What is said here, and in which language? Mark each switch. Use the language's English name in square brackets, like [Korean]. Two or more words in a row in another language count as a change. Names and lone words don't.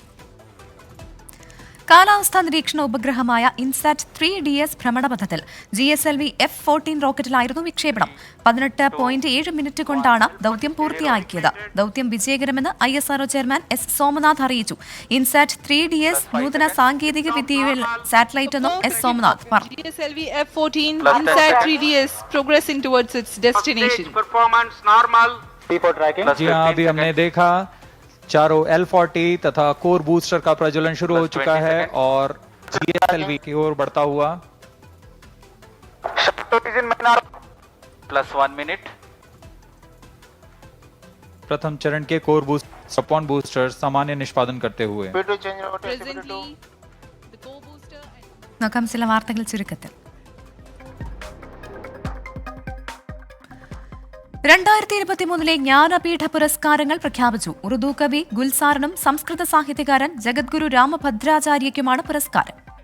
[Malayalam] കാലാവസ്ഥാ നിരീക്ഷണ ഉപഗ്രഹമായ ഇൻസാറ്റ് 3DS ഭ്രമണപഥത്തിൽ GSLV F-14 റോക്കറ്റിലായിരുന്നു വിക്ഷേപണം. 18.7 മിനിറ്റ് കൊണ്ടാണ് ദൌത്യം പൂർത്തിയാക്കിയത്. ദൌത്യം വിജയകരമെന്ന് ISRO ചെയർമാൻ S. സോമനാഥ് അറിയിച്ചു. ഇൻസാറ്റ് 3DS നൂതന സാങ്കേതിക വിദ്യയുള്ള സാറ്റലൈറ്റ് എന്നും S. സോമനാഥ് പറഞ്ഞു. [English] GSLV F-14 Insat 3DS progressing towards its destination. Performance normal. People tracking. [Hindi] जी हाँ, अभी हमने देखा चारों L-40 तथा [English] core booster [Hindi] का प्रज्वलन शुरू हो चुका है और GSLV की ओर बढ़ता हुआ +1 मिनट. प्रथम चरण के [English] core booster [Hindi] सामान्य निष्पादन करते हुए. [Malayalam] നോക്കാം ചില വാർത്തകൾ ചുരുക്കത്തിൽ. 2023 ജ്ഞാനപീഠ പുരസ്കാരങ്ങൾ പ്രഖ്യാപിച്ചു. ഉറുദു കവി ഗുൽസാറിനും സംസ്കൃത സാഹിത്യകാരൻ ജഗദ്ഗുരു രാമഭദ്രാചാര്യയ്ക്കുമാണ് പുരസ്കാരം.